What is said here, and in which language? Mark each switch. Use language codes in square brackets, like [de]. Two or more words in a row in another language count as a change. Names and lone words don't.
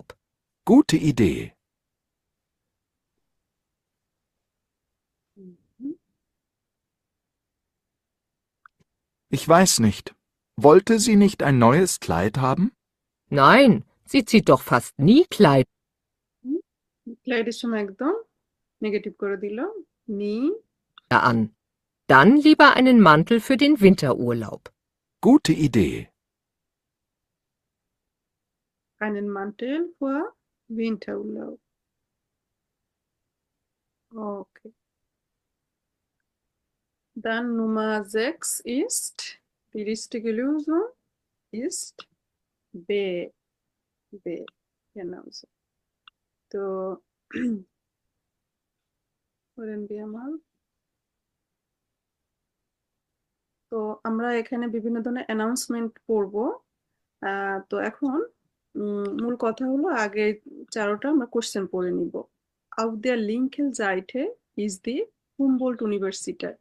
[de] Gute Idee. Ich weiß nicht. Wollte sie nicht ein neues Kleid haben? Nein, sie zieht doch fast nie Kleider [bn] ক্লাইডের সময় একদম নেগেটিভ করে দিল নি। [de] an. Dann lieber einen Mantel für den Winterurlaub. Gute Idee. Einen Mantel für Winterurlaub. Okay. Dann Nummer 6 ist, die richtige Lösung ist B. B. Genau so. তো করেন wir mal। [bn] তো আমরা এখানে বিভিন্ন ধরনের অ্যানাউন্সমেন্ট পড়ব। তো এখন মূল কথা হলো আগে চারোটা আমরা কোশ্চেন পড়ে নিব। [de] Auf der linken Seite ist die Humboldt Universität।